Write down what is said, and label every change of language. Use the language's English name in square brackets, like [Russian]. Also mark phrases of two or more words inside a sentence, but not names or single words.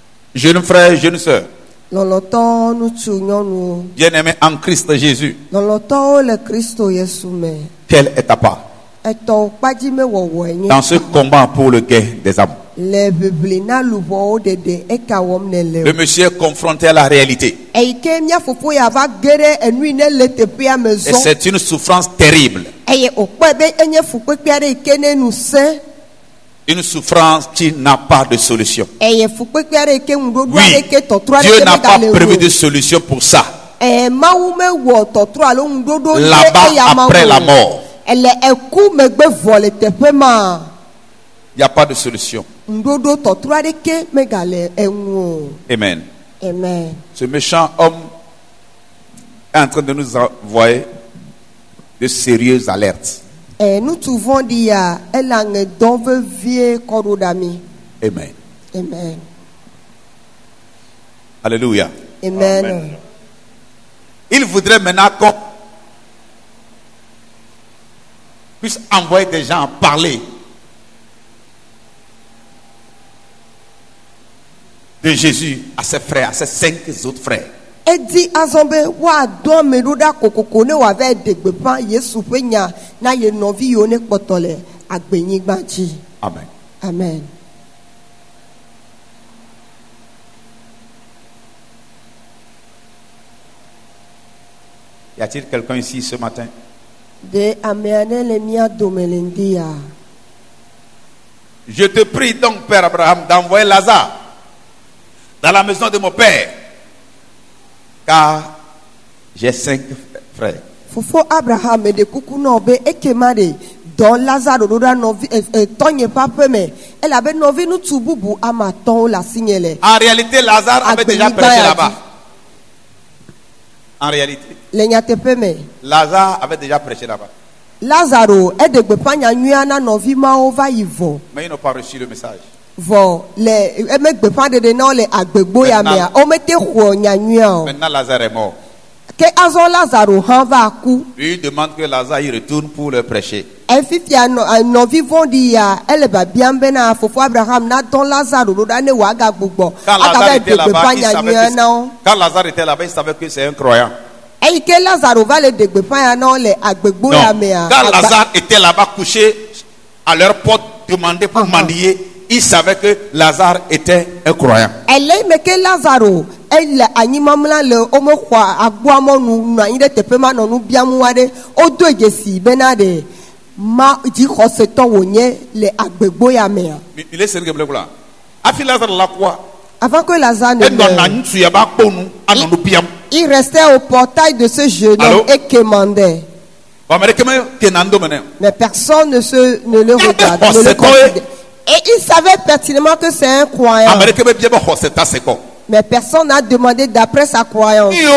[French] Jeunes frères, jeunes sœurs, [Ewe] Loloto nutu nyɔnuwo. [French] bien-aimés en Christ Jésus, [Ewe] Loloto le Kristo Yesu me. [French] quelle est ta part [Ewe] Etɔ kpadzi me wɔwɔ enye. [French] dans ce combat pour le gain des âmes? [Ewe] Le bibli na lubɔwo ɖeɖe eka wɔm ne le. [French] Le monsieur est confronté à la réalité. [Ewe] Eyi ke mía fofo ya va ge ɖe enui ne le teƒea me [French] Et [Ewe] zɔ. [French] c'est une souffrance terrible. [Ewe] Eye wòkpɔe be enye fukpekpe aɖe yi ke ne ŋusẽ. [French] Une souffrance qui n'a pas de solution. [Ewe] Eye fukpekpe aɖe yi ke ŋuɖoɖo [French] Oui, [Ewe] aɖe ke tɔtrɔ aɖe [French] Dieu [Ewe] ke [French] n'a pas [Ewe] megale [French] prévu [Ewe] o. [French] de solution pour ça. [Ewe] Mawu mewɔ tɔtrɔ alo ŋuɖoɖo ɖe [French] Là-bas, [Ewe] eya mawu [French] après la [Ewe] o. [French] mort, [Ewe] Ele eku megbe vɔ le teƒe ma. [French] il n'y a pas de solution. [Ewe] Ŋuɖoɖo tɔtrɔ aɖeke megale eŋu o. Amen. Amen. [French] Ce méchant homme est en train de nous envoyer de sérieuses alertes. [Ewe] Ŋutsu vɔ̃ɖi ya ele aŋe dɔm vevie kɔ ɖo ɖa mi. Amen. Amen. Alléluia. Amen. [French] Il voudrait maintenant qu'on puisse envoyer des gens parler de Jésus à ses frères, à ses 5 autres frères. [Ewe] Edi azɔ be woadɔ ame ɖo ɖa kokoko ne wòava ɖe gbeƒã Yesu ƒe nya na ye nɔvi yiwo ne kpɔtɔ le agbenyigba dzi. Amen. Amen. [French] Y a-t-il quelqu'un ici ce matin? [Ewe] De ame aɖe le mía dome le ŋdi ya. [French] Je te prie donc, Père Abraham, d'envoyer Lazare dans la maison de mon père, car j'ai 5 frères. [Ewe] Fofo Abraham ɖe kuku nɔ be ekema ɖe dɔ Lazaro ɖo ɖa nɔvi tɔnye ƒe aƒe me elabe nɔvi ŋutsu bubu ame atɔ̃wo le asinye le. [French] En réalité, Lazare avait déjà prêché là-bas. En réalité, [Ewe] Le nyateƒe me. [French] Lazare avait déjà prêché là-bas. [Ewe] Lazaro eɖe gbeƒã nyanyuia na nɔvi mawo va yi vɔ. [French] Mais ils n'ont pas reçu le message. [Ewe] Vɔ le eme gbeƒã ɖeɖe na wo le agbegbo ya mea womete xɔ nyanyuia o. [French] Maintenant, Lazare est mort. [Ewe] Ke azɔ Lazaro hã va ku. [French] Lui il demande que Lazare y retourne pour le prêcher. [Ewe] Efifia nɔvi vɔ̃ɖi ya ele biabiam bena fofo Abraham na dɔ Lazaro ɖo ɖa ne wòagagbugbɔ [French] Quand Lazare [Ewe] agava [French] était [Ewe] ɖe [French] là-bas, [Ewe] gbeƒã [French] il savait [Ewe] nyanyuia na wo. [French] quand Lazare était là-bas, il savait que c'est un croyant. [Ewe] Eyi ke Lazaro va le ɖe gbeƒã ya na wo le agbegbo ya mea. [French] Quand Lazare était là-bas couché à leur porte, demandé pour mendier, il savait que Lazare était un croyant. [Ewe] Ele me ke Lazaro ele anyimamla le womexɔ agboa mɔnu nɔ anyi ɖe teƒe ma nɔ nu biam wa ɖe wodo dzesi bena ɖe ma dzixɔsetɔ wònye le agbegbo ya mea. [French] Il est sérieux comme là. Afi Lazare la quoi? Avant que Lazare ne Et non, meure, non, tu y a pas pour nous, à nous piam. il restait au portail de ce jeune Allô? homme et quémandait. Mais personne ne le regarde, ne le considère. Et il savait pertinemment que c'est un croyant. Mais personne n'a demandé d'après sa croyance.